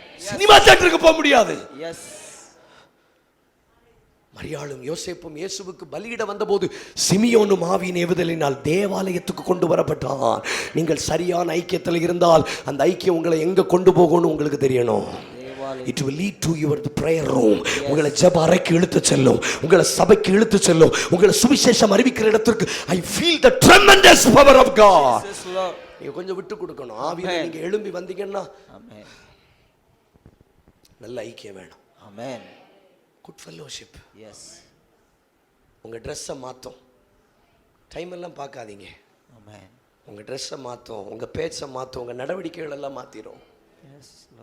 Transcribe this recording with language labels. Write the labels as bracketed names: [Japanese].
[Tamil] Cinema தியேட்டருக்கு போக முடியாது. எஸ். மரியாளும் யோசேப்பும் இயேசுவுக்கு பலியிட வந்தபோது சிமியோனும் ஆவியின் ஏவுதலினால் தேவாலயத்துக்கு கொண்டு வரப்பட்டான். நீங்கள் சரியான ஐக்கியத்தில் இருந்தால் அந்த ஐக்கியம் உங்களை எங்க கொண்டு போகணும் உங்களுக்கு தெரியணும். [English] It will lead to your prayer room. [Tamil] உங்களை ஜெப அறைக்கு இழுத்து செல்லும், உங்களை சபைக்கு இழுத்து செல்லும், உங்களை சுவிசேஷம் அறிவிக்கிற இடத்திற்கு. [English] I feel the tremendous power of God. [Tamil] நீங்க கொஞ்சம் விட்டு கொடுக்கணும். ஆவியில நீங்க எழும்பி வந்தீங்கன்னா நல்ல ஐக்கியம் வேணும். ஆமென். Good fellowship. எஸ். உங்க ட்ரெஸ்ஸை மாற்றும், டைம் எல்லாம் பார்க்காதீங்க. ஆமென். உங்க ட்ரெஸ்ஸை மாற்றும், உங்க பேச்சை மாற்றும், உங்க நடவடிக்கைகள் எல்லாம் மாத்திரும். எஸ்.